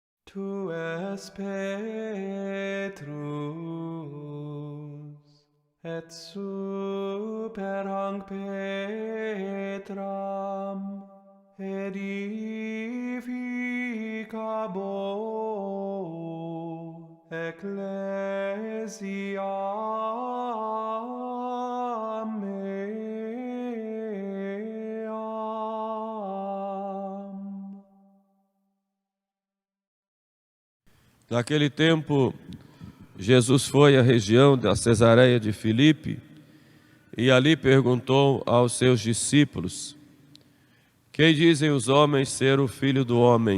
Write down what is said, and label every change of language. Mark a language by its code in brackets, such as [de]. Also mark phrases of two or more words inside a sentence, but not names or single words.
[la] Tu es Petrus, et super hanc Petram edificabo ecclesiam meam. [pt] Naquele tempo, Jesus foi à região da Cesareia de Filipe e ali perguntou aos seus discípulos: quem dizem os homens ser o Filho do Homem?